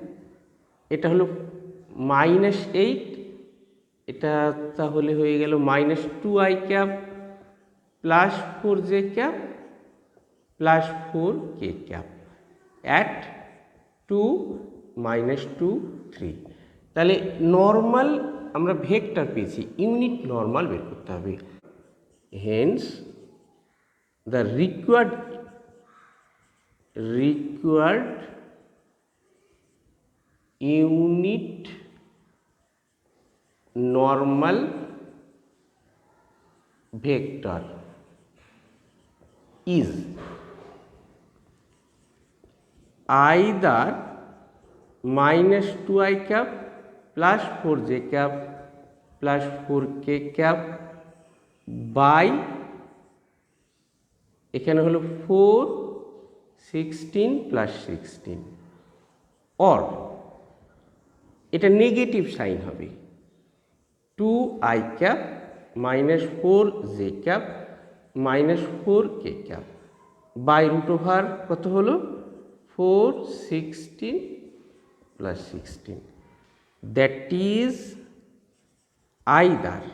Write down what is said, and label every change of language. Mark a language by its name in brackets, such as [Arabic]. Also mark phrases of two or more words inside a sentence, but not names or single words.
[Bangla] এটা হলো -8, এটা তাহলে হয়ে গেল -2i [English] cap plus 4j cap plus 4k cap at [Bangla] 2, -2, 3। তাহলে নর্মাল আমরা ভেক্টর পেয়েছি, [English] unit normal [Bangla] বের করতে হবে। [English] hence the required unit normal vector is either -2i cap plus 4j cap plus 4k cap by [Bangla] এখানে হলো 4, 16 [English] plus 16, or [Bangla] এটা [English] negative sign [Bangla] হবে [English] 2i cap -4j cap -4k cap by root over [Bangla] কত হলো 4, 16 [English] plus 16, that is either.